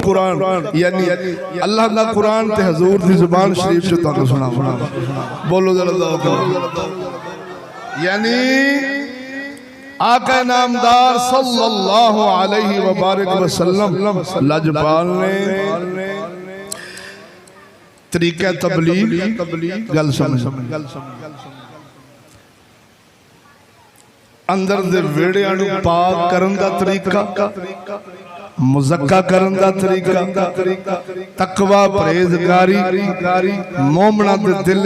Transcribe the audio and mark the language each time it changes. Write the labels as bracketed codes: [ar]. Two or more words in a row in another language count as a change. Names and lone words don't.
[pa] قرآن یعنی اللہ دا قرآن تے حضور دی زبان شریف چ تہانوں سنا بولو ذرا یعنی آقا نامدار [ar] صلی اللہ علیہ وبارک وسلم [pa] لجپال نے طریقہ تبلیغ گل سمجھ اندر دے ویہڑیاں نوں پاک کرن دا طریقہ مزکا کرن دا طریقہ تقویٰ پرہیزگاری مومناں دے دل